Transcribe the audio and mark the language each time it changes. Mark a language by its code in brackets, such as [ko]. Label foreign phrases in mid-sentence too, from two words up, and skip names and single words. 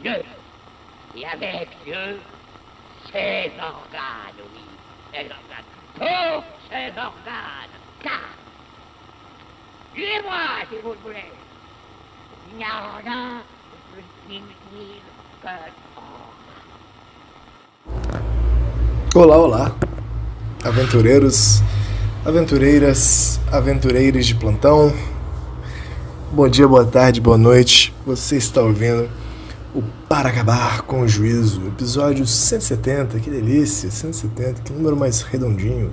[fr] Dieu, et avec Dieu, ses organes, oui, ses organes, tous ses organes, car, tuez-moi si vous le voulez, il n'y a rien de plus inutile que [pt] Olá, olá, aventureiros, aventureiras, aventureiros de plantão. Bom dia, boa tarde, boa noite. Você está ouvindo o Para Acabar com o Juízo, episódio 170, que delícia, 170, que número mais redondinho.